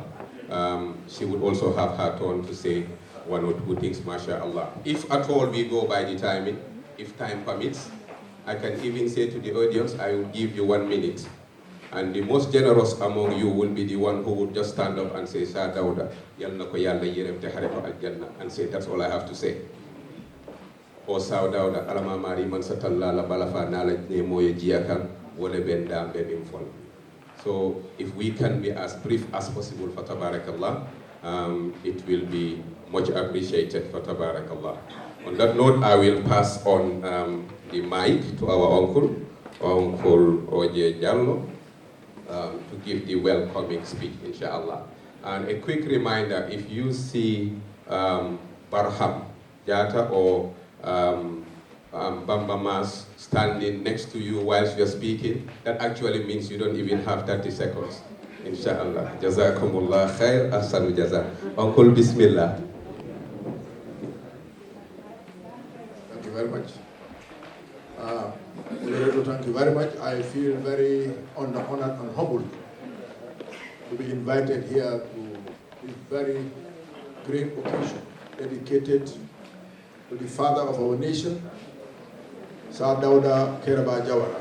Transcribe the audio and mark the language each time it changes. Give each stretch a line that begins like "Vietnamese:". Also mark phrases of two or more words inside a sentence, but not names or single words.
English: She would also have her turn to say 1 or 2 things, mashallah. If at all we go by the timing, if time permits, I can even say to the audience, I will give you 1 minute. And the most generous among you will be the one who would just stand up and say, Sir Dawda,
Wolof: yalna ko yalla yerem te hare ko aljanna,
English: and say, that's all I have to say.
Wolof: Or Sir Dawda, alama mari man satalla la balafa nala ne moye jiakan, wole benda mbebim fol.
English: So if we can be as brief as possible for Tabarakallah, it will be much appreciated for Tabarakallah. On that note, I will pass on the mic to our uncle, Uncle Oje Jallo, to give the welcoming speech, inshallah. And a quick reminder, if you see Barham Jata or Bamba Mas standing next to you whilst you're speaking, that actually means you don't even have 30 seconds. Inshallah.
Arabic: جزاكم الله خير، أحسن الجزاء.
English: Uncle, Bismillah. Thank you very much. Thank you very much. I feel very honored and humbled to be invited here to this very great occasion dedicated to the father of our nation, Sir Dawda Kariaba Jawara.